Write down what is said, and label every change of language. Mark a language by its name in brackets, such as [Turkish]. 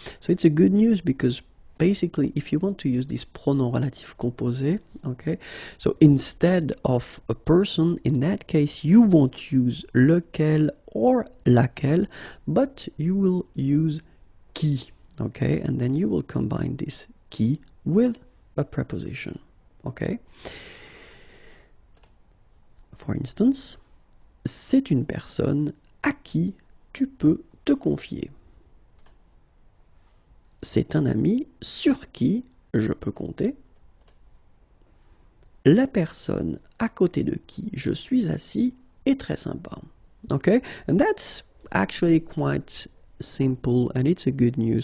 [English] So it's a good news because basically if you want to use this pronom relatif composé, okay, so instead of a person, in that case you won't use lequel or laquelle, but you will use qui, okay, and then you will combine this qui with a preposition, okay. [French] For instance, c'est une personne à qui tu peux te confier. C'est un ami sur qui je peux compter. La personne à côté de qui je suis assis est très sympa. [English] Okay, and that's actually quite simple and it's a good news.